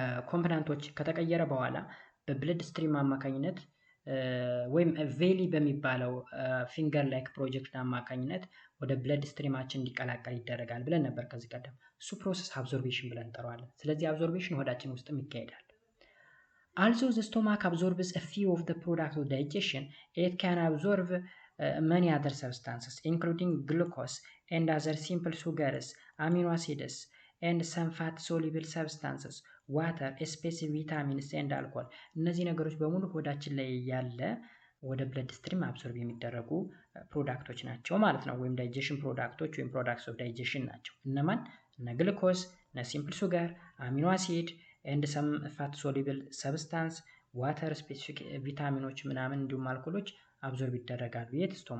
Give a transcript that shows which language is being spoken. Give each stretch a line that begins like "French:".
Amharic: ኮምፖናንቶች ከተቀየረ በኋላ በብለድ ስትሪም አማካኝነት ወይም ቬሊ በሚባለው ፊንገር ላይክ ፕሮጀክት አማካኝነት ወደ ብለድ ስትሪማችን እንዲቀላቀል ይደረጋል ብለን ነበር ከዚህ ቀደም። እሱ ፕሮሰስ አብዞርቤሽን ብለን እንጠራዋለን። ስለዚህ አብዞርቤሽን ሆዳችን ውስጥም ይካሄዳል።
English: Also the stomach absorbs a few of the products of digestion. It can absorb many other substances including glucose and other simple sugars, amino acids and some fat soluble substances, water, specific vitamins and alcohol.
Amharic: እነዚህ ነገሮች በሙሉ ሆዳችን ላይ ያለ ወደ ብለድ ስትሪም አብሶርብ የሚደረጉ ፕሮዳክቶች ናቸው ማለት ነው። ወይም ዳይጀሽን ፕሮዳክቶች ወይም ፕሮዳክትስ ኦፍ ዳይጀሽን ናቸው። እነማን? እነ ግሉኮስ፣ እነ ሲምፕል ሱጋር፣ አሚኖ አሲድ ኤንድ ሰም ፋት ሶሉብል ሰብስታንስ፣ ዋተር፣ ስፔሲፊክ ቪታሚኖች ምናምን እንዲሁም አልኮሎች አብዞርብ ይደረጋሉ። የት?